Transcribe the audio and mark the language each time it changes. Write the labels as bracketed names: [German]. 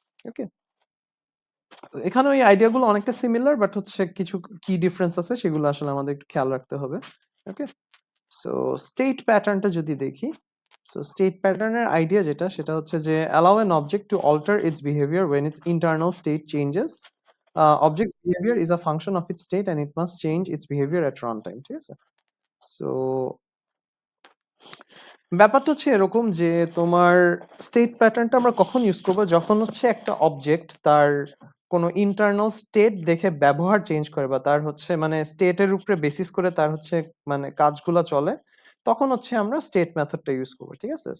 [Bangla] ওকে, তো এখানে ওই আইডিয়াগুলো অনেকটা সিমিলার, বাট হচ্ছে কিছু কি ডিফারেন্স আছে সেগুলো আসলে আমাদের একটু খেয়াল রাখতে হবে। ওকে, সো স্টেট প্যাটার্নটা যদি দেখি, সো স্টেট প্যাটার্নের আইডিয়া যেটা সেটা হচ্ছে যে [English] allow an object to alter its behavior when its internal state changes. Object behavior is a function of its state and it must change its behavior at runtime, [Bangla] ঠিক আছে। So ব্যাপারটা হচ্ছে এরকম যে তোমার স্টেট প্যাটার্নটা আমরা কখন ইউজ করবো, যখন হচ্ছে একটা অবজেক্ট তার কোনো ইন্টারনাল স্টেট দেখে ব্যবহার চেঞ্জ করে, বা তার হচ্ছে মানে স্টেটের উপরে বেসিস করে তার হচ্ছে মানে কাজগুলো চলে, তখন হচ্ছে আমরা স্টেট মেথডটা ইউজ করবো, ঠিক আছে।